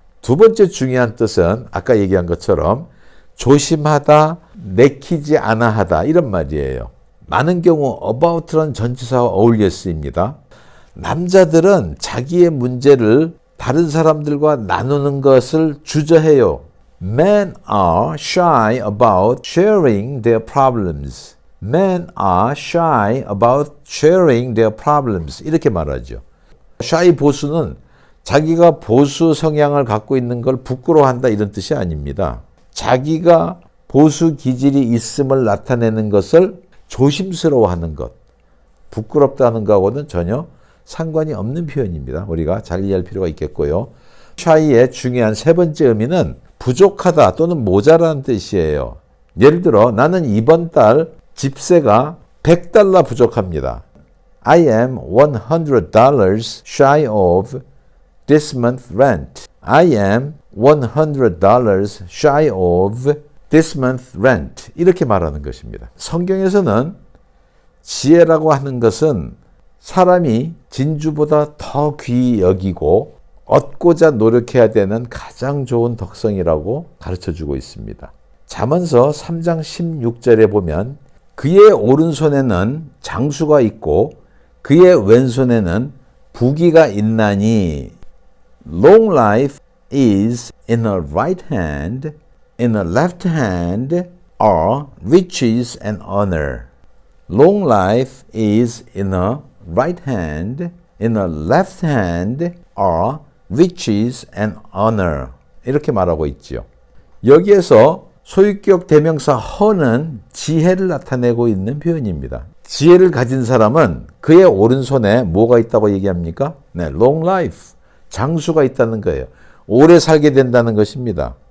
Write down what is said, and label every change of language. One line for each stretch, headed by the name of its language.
Korean: 2번째 중요한 뜻은 아까 얘기한 것처럼 조심하다, 내키지 않아 하다 이런 말이에요. 많은 경우 about라는 전치사와 어울려 쓰입니다. 남자들은 자기의 문제를 다른 사람들과 나누는 것을 주저해요.
English: Men are shy about sharing their problems. Men are shy about sharing their problems.
Korean: 이렇게 말하죠. shy 보수는 자기가 보수 성향을 갖고 있는 걸 부끄러워한다 이런 뜻이 아닙니다. 자기가 보수 기질이 있음을 나타내는 것을 조심스러워하는 것. 부끄럽다는 것하고는 전혀 상관이 없는 표현입니다. 우리가 잘 이해할 필요가 있겠고요. shy의 중요한 3번째 의미는 부족하다 또는 모자라는 뜻이에요. 예를 들어 나는 이번 달 집세가 $100 부족합니다.
English: I am $100 shy of this month's rent. I am $100 shy of this month's rent.
Korean: 이렇게 말하는 것입니다. 성경에서는 지혜라고 하는 것은 사람이 진주보다 더 귀히 여기고 얻고자 노력해야 되는 가장 좋은 덕성이라고 가르쳐주고 있습니다. 잠언서 3장 16절에 보면 그의 오른손에는 장수가 있고 그의 왼손에는 부귀가 있나니
English: Long life is in her right hand, in her left hand are riches and honor. Long life is in a right hand, in a left hand are riches and honor.
Korean: 이렇게 말하고 있지요. 여기에서 소유격 대명사 허는 지혜를 나타내고 있는 표현입니다. 지혜를 가진 사람은 그의 오른손에 뭐가 있다고 얘기합니까? 네, long life, 장수가 있다는 거예요. 오래 살게 된다는 것입니다.